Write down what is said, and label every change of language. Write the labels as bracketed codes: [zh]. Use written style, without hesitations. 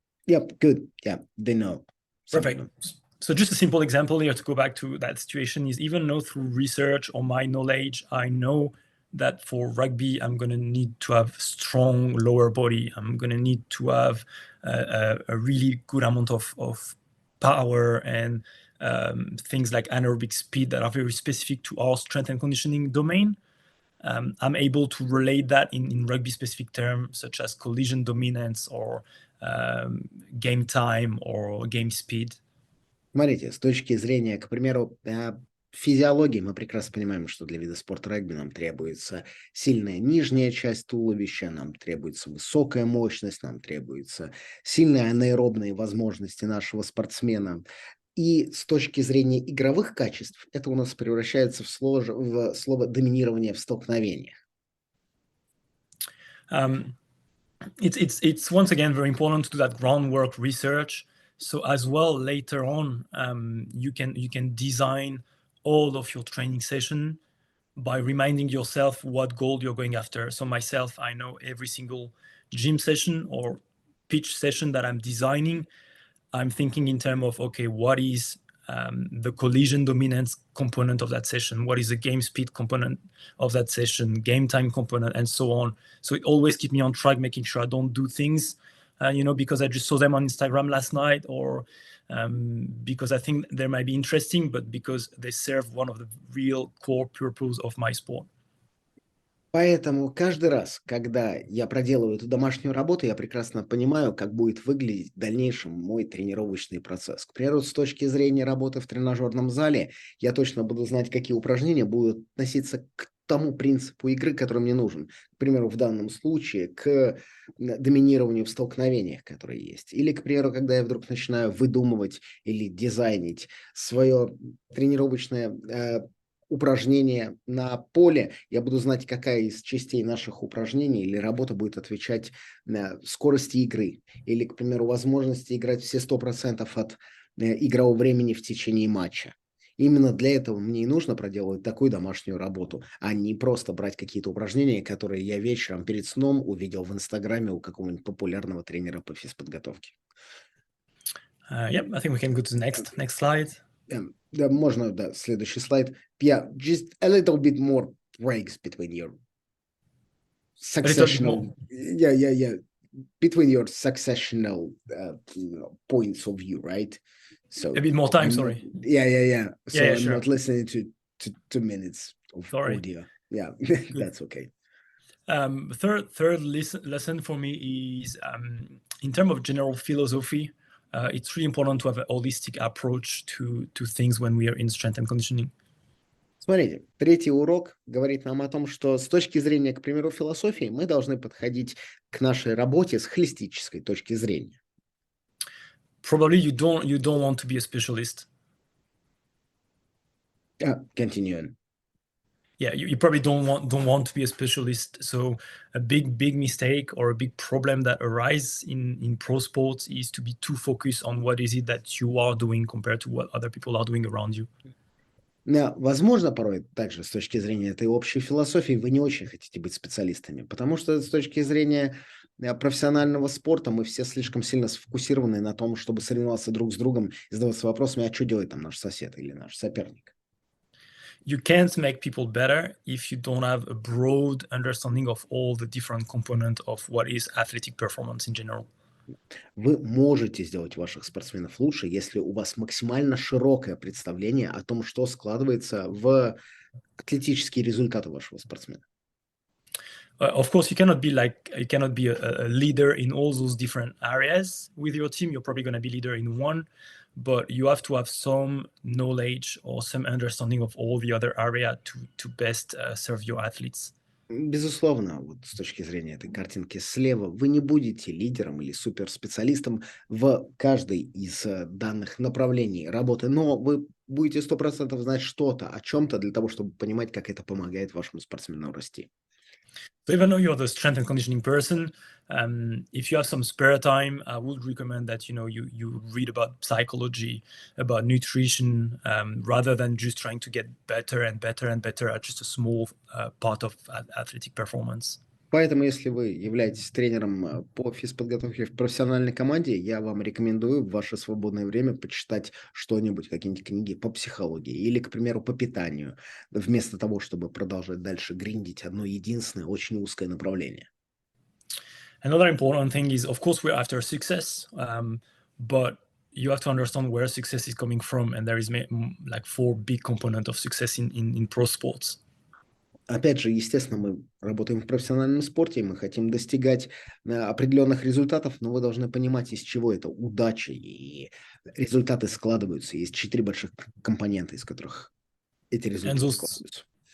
[en] Yep, good. Yeah, they know. Perfect. So just a simple example here to go back to that situation is, even though through research or my knowledge, I know that for rugby, I'm going to need to have strong lower body. I'm going to need to have a really good amount of power and things like anaerobic speed that are very specific to our strength and conditioning domain. I'm able to relate that in rugby specific terms, such as collision dominance or game time or game speed. [ru] Смотрите, с точки зрения, к примеру, физиологии, мы прекрасно понимаем, что для вида спорта регби нам требуется сильная нижняя часть туловища, нам требуется высокая мощность, нам требуется сильные анаэробные возможности нашего спортсмена. И с точки зрения игровых качеств, это у нас превращается в слово доминирование в столкновениях. [en] It's once again very important to do that groundwork research. So as well, later on, you can design all of your training session by reminding yourself what goal you're going after. So myself, I know every single gym session or pitch session that I'm designing, I'm thinking in terms of, okay, what is the collision dominance component of that session? What is the game speed component of that session, game time component, and so on? So it always keeps me on track, making sure I don't do things, because I just saw them on Instagram last night, or because I think they might be interesting, but because they serve one of the real core purpose of my sport. [ru] Поэтому каждый раз, когда я проделываю эту домашнюю работу, я прекрасно понимаю, как будет выглядеть в дальнейшем мой тренировочный процесс. К примеру, с точки зрения работы в тренажерном зале, я точно буду знать, какие упражнения будут относиться к тому принципу игры, который мне нужен. К примеру, в данном случае к доминированию в столкновениях, которые есть. Или, к примеру, когда я вдруг начинаю выдумывать или дизайнить свое тренировочное упражнение на поле, я буду знать, какая из частей наших упражнений или работы будет отвечать на скорости игры. Или, к примеру, возможности играть все 100% от игрового времени в течение матча. Именно для этого мне и нужно проделывать такую домашнюю работу, а не просто брать какие-то упражнения, которые я вечером перед сном увидел в Инстаграме у какого-нибудь популярного тренера по физподготовке. [en] Yeah, I think we can go to the next slide. [ru] Да, можно, да, следующий слайд. [en] Yeah, just a little bit more breaks between your A little bit more. successional, yeah, between your successional points of view, right? So A bit more time, I'm not, sorry. yeah. So Yeah, I'm sure. not listening to 2 minutes of Sorry. audio. Yeah, Good. that's okay. Third lesson for me is in terms of general philosophy. It's really important to have a holistic approach to things when we are in strength and conditioning. [ru] Смотрите, третий урок говорит нам о том, что с точки зрения, к примеру, философии, мы должны подходить к нашей работе с холистической точки зрения. [en] Probably you don't want to be a specialist. Continue. Yeah, you probably don't want to be a specialist. So a big mistake or a big problem that arises in pro sports is to be too focused on what is it that you are doing compared to what other people are doing around you. [ru] Возможно, порой также с точки зрения этой общей философии вы не очень хотите быть специалистами, потому что с точки зрения профессионального спорта мы все слишком сильно сфокусированы на том, чтобы соревноваться друг с другом и задаваться вопросами, а что делает там наш сосед или наш соперник. [en] You can't make people better if you don't have a broad understanding of all the different components of what is athletic performance in general. [ru] Вы можете сделать ваших спортсменов лучше, если у вас максимально широкое представление о том, что складывается в атлетические результаты вашего спортсмена. [en] Of course, you cannot be a leader in all those different areas with your team. You're probably going to be leader in one, but you have to have some knowledge or some understanding of all the other area to best serve your athletes. [ru] Безусловно, вот с точки зрения этой картинки слева, вы не будете лидером или суперспециалистом в каждой из данных направлений работы, но вы будете 100% знать что-то о чем-то для того, чтобы понимать, как это помогает вашему спортсмену расти. [en] So even though you're the strength and conditioning person, if you have some spare time, I would recommend that you read about psychology, about nutrition, rather than just trying to get better and better and better at just a small part of athletic performance. [ru] Поэтому, если вы являетесь тренером по физподготовке в профессиональной команде, я вам рекомендую в ваше свободное время почитать что-нибудь, какие-нибудь книги по психологии или, к примеру, по питанию, вместо того, чтобы продолжать дальше гриндить одно единственное, очень узкое направление. [en] Another important thing is, of course, we're after success, but you have to understand where success is coming from, and there is like 4 big components of success in pro sports. [ru] Опять же, естественно, мы работаем в профессиональном спорте, и мы хотим достигать определенных результатов, но вы должны понимать, из чего это удача, и результаты складываются. Есть 4 больших компонента, из которых эти результаты складываются.